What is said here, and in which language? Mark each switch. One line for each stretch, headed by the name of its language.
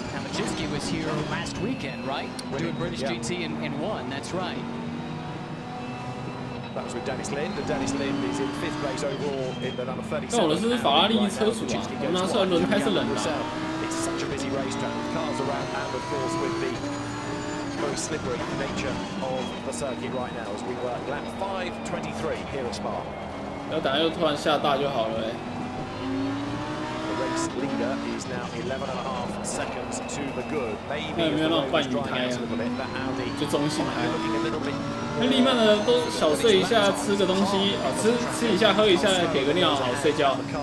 English: Majewski was here last weekend, right? Doing British GT and won. That's right. That was with Dennis Lind, and Dennis Lind is in 5th place overall in the number 37.
Chinese: 但我的是法拉利车主啊，我拿出来轮胎是冷的。
English: It's such a busy racetrack with cars around, and of course with the very slippery nature of the circuit right now as we work lap 5:23 here at Spa.
Chinese: 不要等下又突然下大就好了哎。
English: The race leader is now 11.5 seconds to the good. Maybe
Chinese: 有没有那种半鱼胎啊？就中性胎。那利曼的都小睡一下，吃个东西啊，吃一下，喝一下，给个尿，好睡觉。